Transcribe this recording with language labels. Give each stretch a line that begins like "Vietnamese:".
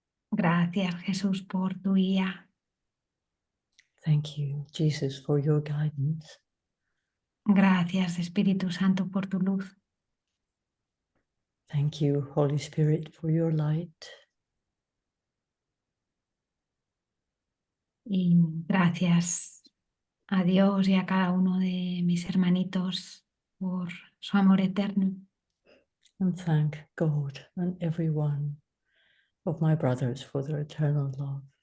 Spanish: Gracias, Jesús, por tu guía.
English: Thank you, Jesus, for your guidance.
Spanish: Gracias, Espíritu Santo, por tu luz.
English: Thank you, Holy Spirit, for your light.
Spanish: Y gracias a Dios y a cada uno de mis hermanitos por su amor eterno.
English: And thank God and every one of my brothers for their eternal love.